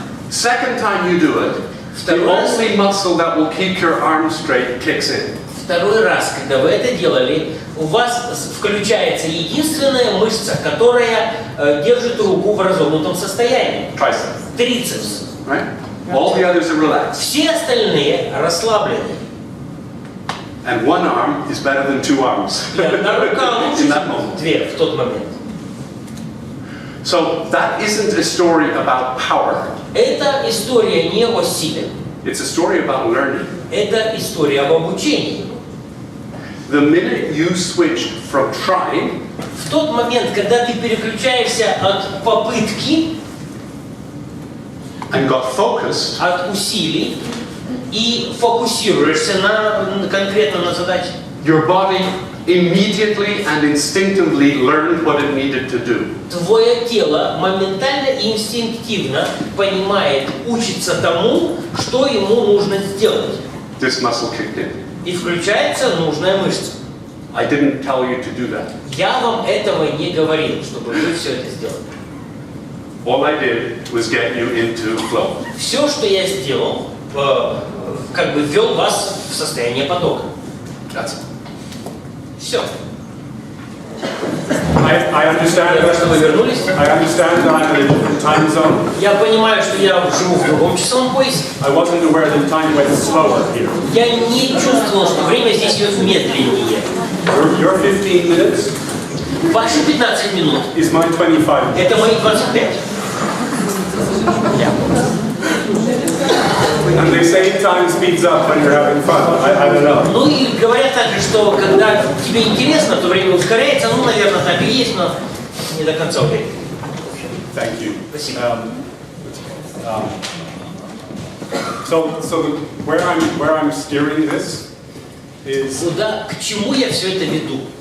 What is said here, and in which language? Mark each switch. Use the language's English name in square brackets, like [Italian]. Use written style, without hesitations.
[English] Second time you do it, the only muscle that will keep your arm straight kicks in. [Russian] Второй раз, когда вы это делали, у вас включается единственная мышца, которая держит руку в разогнутом состоянии. [English] Tricep. [Russian] Трицепс. [English] Right? All the others are relaxed. [Russian] Все остальные расслаблены. [English] And one arm is better than two arms. [Russian] И одна рука лучше, [English] In that [Russian] чем [English] moment. [Russian] две в тот момент. [English] So that isn't a story about power. [Russian] Это история не о силе. [English] It's a story about learning. [Russian] Это история об обучении. [English] The minute you switched from trying, [Russian] в тот момент, когда ты переключаешься от попытки, [English] and got focused, [Russian] от усилий и фокусируешься конкретно на задаче, [English] your body immediately and instinctively learned what it needed to do. [Russian] твое тело моментально и инстинктивно понимает, учится тому, что ему нужно сделать. [English] This muscle kicked in. [Russian] И включается нужная мышца. [English] I didn't tell you to do that. [Russian] Я вам этого не говорил, чтобы вы все это сделали. [English] All I did was get you into flow. [Russian] Все, что я сделал, как бы ввел вас в состояние потока. [English] That's it. [Russian] Все. [English] I understand. [Russian] Что вы вернулись. [English] I understand that I'm in a different time zone. [Russian] Я понимаю, что я живу в другом часовом поясе. [English] I wasn't aware that time went slower here. [Russian] Я не чувствовал, что время здесь идет медленнее. [English] Your 15 minutes [Russian] Ваши 15 минут. [English] is my 25 minutes. [Russian] Это мои 25. [English] And they say time speeds up when you're having fun. I don't know. [Russian] Ну и говорят также, что когда тебе интересно, то время ускоряется. Ну, наверное, так и есть, но не до конца уверен. [English] Thank you. [Russian] Спасибо. [English] So where I'm steering this is [Russian] Куда, к чему я все это веду?